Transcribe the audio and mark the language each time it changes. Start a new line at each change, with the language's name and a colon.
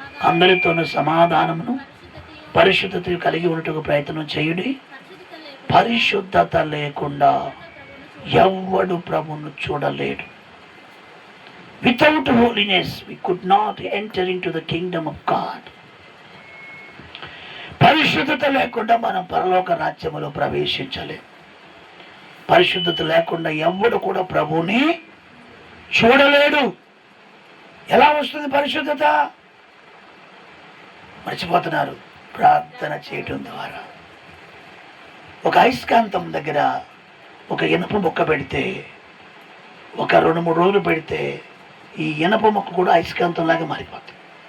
Telugu: అందరితోనూ సమాధానమును పరిశుద్ధత కలిగి ఉండటకు ప్రయత్నం చేయుడి. పరిశుద్ధత లేకుండా ఎవడు ప్రభును చూడలేడు.
English: Without holiness we could not enter into the kingdom of God.
Telugu: పరిశుద్ధత లేకుండా మనం పరలోక రాజ్యములో ప్రవేశించలేం. పరిశుద్ధత లేకుండా ఎవడు కూడా ప్రభుని చూడలేడు. ఎలా వస్తుంది పరిశుద్ధత? మర్చిపోతున్నారు. ప్రార్థన చేయటం ద్వారా. ఒక అయస్కాంతం దగ్గర ఒక ఇనప ముక్క పెడితే, ఒక 2-3 రోజులు పెడితే ఈ ఇనప ముక్క కూడా అయస్కాంతం లాగా మారిపోతుంది.